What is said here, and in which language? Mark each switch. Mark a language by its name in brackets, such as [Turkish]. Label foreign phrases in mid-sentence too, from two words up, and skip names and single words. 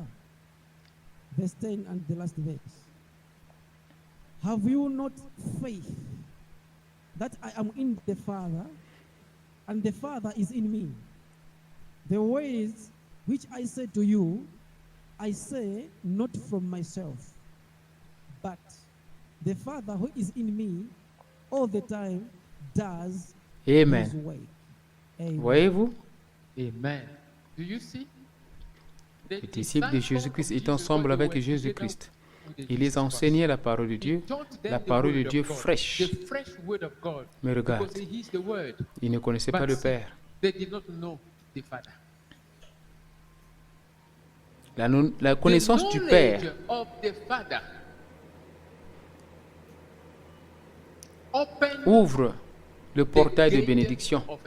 [English] Verse 10 and the last verse. Have you not faith that I am in the Father, and the Father is in me? The words which I said to you, I say not from myself, but the Father who is in me all the time does his Amen. work. Amen. [French] Voyez-vous? [English] Amen. Do you see? [French] Les disciples de Jésus-Christ étaient ensemble avec Jésus-Christ. Il les enseignait la parole de Dieu fraîche. Mais regarde, ils ne connaissaient pas le Père. La connaissance du Père ouvre le portail de bénédiction.